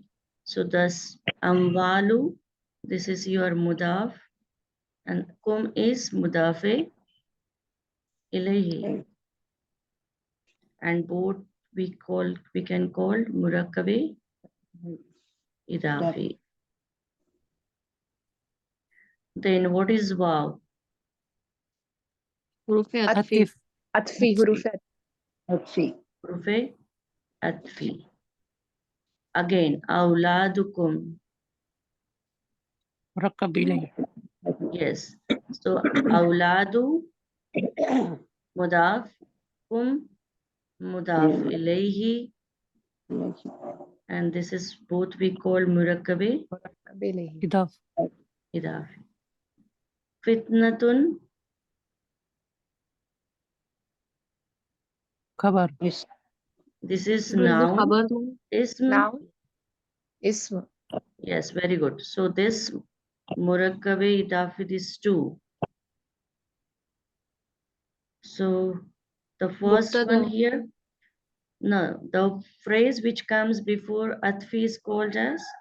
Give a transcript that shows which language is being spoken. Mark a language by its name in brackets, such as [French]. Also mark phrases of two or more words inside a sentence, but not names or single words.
[English] So thus amwalu, this is your mudaf, and kum is [Arabic] مضاف إليه. [English] And both we can call [Arabic] مركب إضافي. [English] Then what is waw? [Arabic] Hurufe Atif. عطف. حروف حروف عطف. [English] Again, awladukum. [Arabic] مركب إليه. [English] Yes. So [Arabic] أولاد مضاف, كم مضاف إليه, [English] and this is both we call murakkabe [Arabic] Idaf. إضافي. فتنة, Khabar. [English] this is noun. Ism. Noun. Ism. Yes, very good. So this [Arabic] مركب إضافي [English] is 2. So the first one here, no, the phrase which comes before Atfi is called as